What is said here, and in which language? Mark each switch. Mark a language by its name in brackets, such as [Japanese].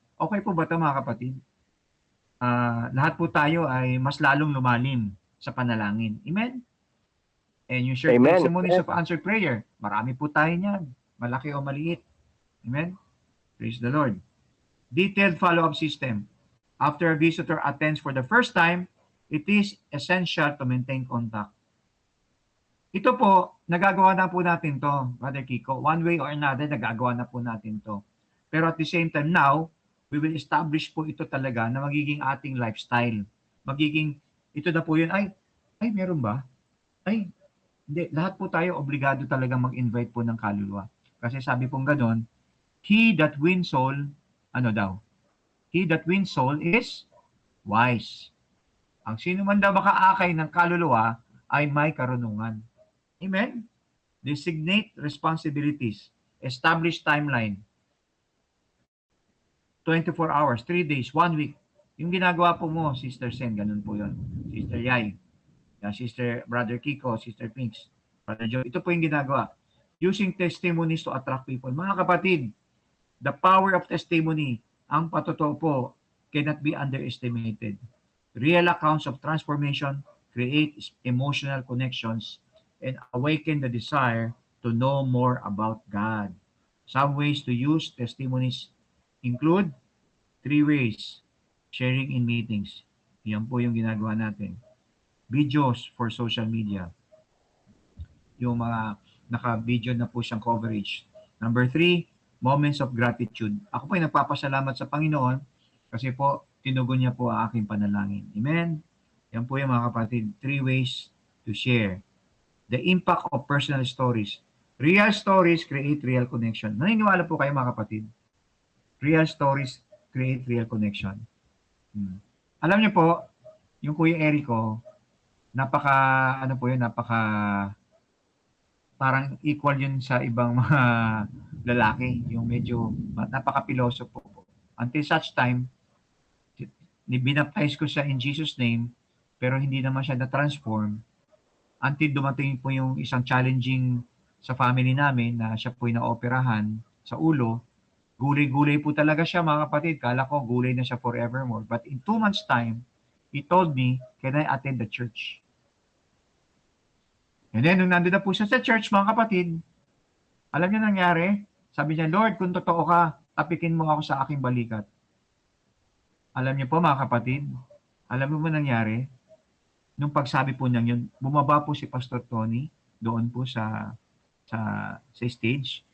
[Filipino] Okay po ba ito mga kapatid? Lahat po tayo ay mas lalong lumalim sa panalangin. [English] Amen? And you share Amen. testimonies of answered prayer. [Filipino] Marami po tayo niyan. Malaki o maliit. Amen? [English] Praise the Lord. Detailed follow-up system. After a visitor attends for the first time, it is essential to maintain contact. [Filipino] Ito po, nagagawa na po natin to, Brother Kiko. [English] One way or another, [Filipino] nagagawa na po natin to. [English] Pero at the same time now, we will establish [Filipino] po ito talaga na magiging ating [English] lifestyle. [Filipino] Magiging, ito na po yun, ay meron ba? Ay, hindi. Lahat po tayo obligado talaga mag-invite po ng kaluluwa. Kasi sabi pong ganon, [English] he that wins soul, [Filipino] ano daw? [English] He that wins soul is wise. [Filipino] Ang sino man daw makaakay ng kaluluwa ay may karunungan. Amen? [English] Designate responsibilities. Establish timeline. 24 hours, 3 days, 1 week. [Filipino] Yung ginagawa po mo, Sister Sen, ganun po yun. Sister Yai, Sister Brother Kiko, Sister Pinks, Brother Joe. Ito po yung ginagawa. [English] Using testimonies to attract people. [Filipino] Mga kapatid, [English] the power of testimony, [Filipino] ang patotoo po, [English] cannot be underestimated. Real accounts of transformation create emotional connections and awaken the desire to know more about God. Some ways to use testimonies include 3 ways. Sharing in meetings. [Filipino] Yan po yung ginagawa natin. [English] Videos for social media. [Filipino] Yung mga naka-video na po siyang coverage. [English] Number 3, moments of gratitude. [Filipino] Ako po ay nagpapasalamat sa Panginoon kasi po tinugon niya po ang aking panalangin. Amen? Yan po yung mga kapatid. [English] 3 ways to share. The impact of personal stories. Real stories create real connection. [Filipino] Naniniwala po kayo mga kapatid? [English] Real stories create real connection. [Filipino] Alam niyo po, yung Kuya Erico, ano po yun, parang equal yun sa ibang mga lalaki, yung medyo napaka-piloso po. Until such time, binaptize ko siya in Jesus' name, pero hindi naman siya na-transform until dumating po yung isang challenging sa family namin na siya po yung na-operahan sa ulo. Gulay-gulay po talaga siya mga kapatid. Kala ko gulay na siya forevermore. [English] But in 2 months time, he told me, can I attend the church? [Filipino] And then, nung nandun na po siya sa church, mga kapatid, alam niyo nangyari? Sabi niya, Lord, kung totoo ka, tapikin mo ako sa aking balikat. Alam niyo po mga kapatid, alam mo nangyari? Nung pagsabi po niya yun, bumaba po si Pastor Tony doon po sa stage.